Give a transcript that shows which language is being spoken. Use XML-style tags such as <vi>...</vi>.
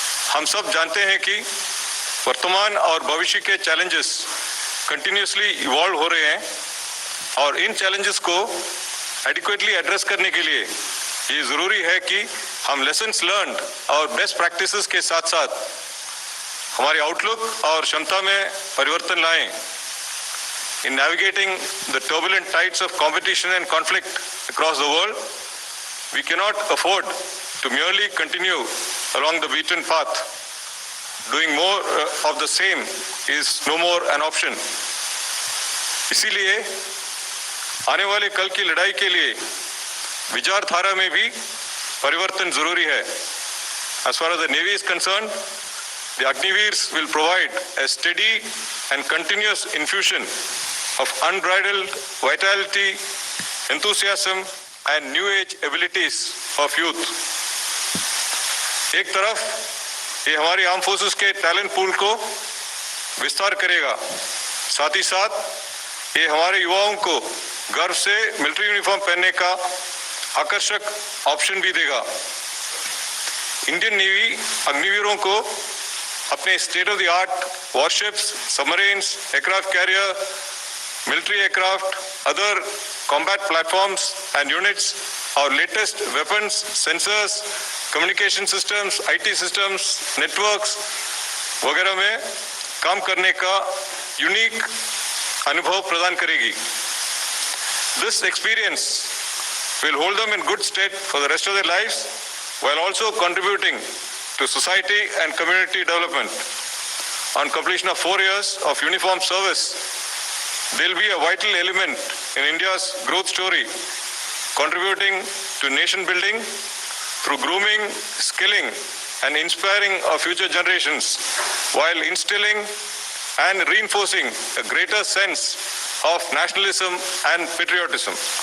<hi>हम सब जानते हैं कि वर्तमान और भविष्य के चैलेंजेस कंटिन्यूसली इवॉल्व हो रहे हैं और इन चैलेंजेस को एडिक्वेटली एड्रेस करने के लिए ये ज़रूरी है कि हम लेसन्स लर्न्ड और बेस्ट प्रैक्टिसेस के साथ साथ हमारे आउटलुक और क्षमता में परिवर्तन लाएं।</hi> <en>In navigating the turbulent tides of competition and conflict across the world, we cannot afford to merely continue along the beaten path. Doing more of the same is no more an option.</en> <hi>इसीलिए आने वाले कल की लड़ाई के लिए विचारधारा में भी परिवर्तन जरूरी है।</hi> <en>As far as the Navy is concerned, the Agniveers will provide a steady and continuous infusion of unbridled vitality, enthusiasm and new age abilities of youth.</en> <hi>एक तरफ ये हमारी आर्म फोर्सेस के टैलेंट पूल को विस्तार करेगा, साथ ही साथ ये हमारे युवाओं को गर्व से मिलिट्री यूनिफॉर्म पहनने का आकर्षक ऑप्शन भी देगा। इंडियन नेवी अग्निवीरों को अपने state of the art warships, submarines, aircraft carrier,</hi> <en>military aircraft, other combat platforms and units, our latest weapons, sensors, communication systems, IT systems, networks</en> <hi>वगैरह में काम करने का यूनिक अनुभव प्रदान करेगी.</hi> <en>This experience will hold them in good stead for the rest of their lives while also contributing to society and community development. On completion of 4 years of uniformed service, they will be a vital element in India's growth story, contributing to nation building through grooming, skilling, and inspiring our future generations, while instilling and reinforcing a greater sense of nationalism and patriotism.</en>